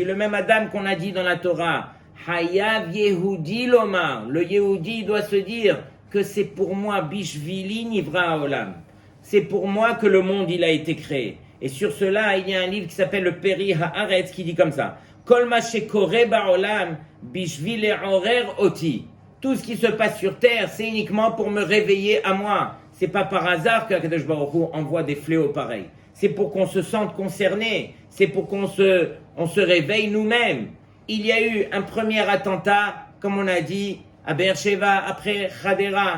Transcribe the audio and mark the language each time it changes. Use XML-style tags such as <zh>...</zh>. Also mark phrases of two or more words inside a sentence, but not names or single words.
<fr>Le même Adam qu'on a dit dans la Torah.</fr> <he>חייב יהודי לומר.</he> <fr>Le Yehudi doit se dire que c'est pour moi</fr> <he>בשבילי נברא העולם.</he> <fr>C'est pour moi que le monde il a été créé. Et sur cela, il y a un livre qui s'appelle le Peri Haaretz qui dit comme ça.</fr> <he>כל מה שקורה בעולם בשביל לעורר אותי.</he> <fr>Tout ce qui se passe sur terre, c'est uniquement pour me réveiller à moi. C'est pas par hasard qu'Akadosh Baruch Hu envoie des fléaux pareils. C'est pour qu'on se sente concerné. C'est pour qu'on se réveille nous-mêmes. Il y a eu un premier attentat, comme on a dit, à Beersheba, après Hadera.</fr>